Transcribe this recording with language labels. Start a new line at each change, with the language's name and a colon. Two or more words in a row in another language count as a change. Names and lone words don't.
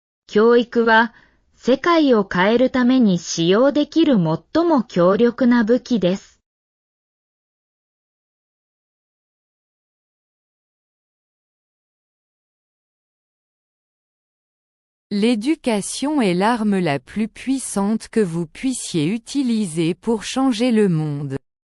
Japanese: 教育は世界を変えるために使用できる最も強力な武器です。
French: L'éducation est l'arme la plus puissante que vous puissiez utiliser pour changer le monde.